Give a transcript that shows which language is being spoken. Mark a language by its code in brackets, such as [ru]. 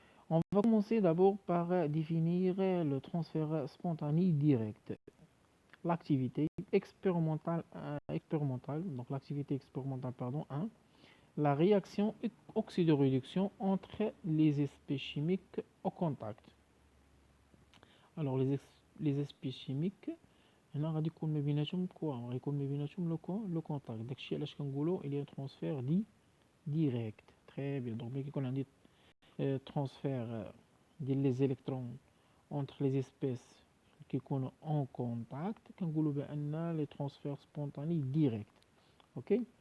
[fr] On va commencer d'abord par définir le transfert spontané direct. L'activité expérimentale, donc l'activité expérimentale, pardon, 1. La réaction oxydoréduction entre les espèces chimiques au contact. Alors les espèces chimiques, [ar] هنا غادي يكون ما بيناتهم quoi, غيكون ما بيناتهم [fr] le contact. [ar] داكشي علاش كنقولوا [fr] il y a un transfert direct. Très bien. Donc [ar] ملي كيكون عندي [fr] transfert ديال les électrons entre les espèces qui sont en contact, [ar] كنقولوا بأن [fr] les transferts spontanés directs. OK.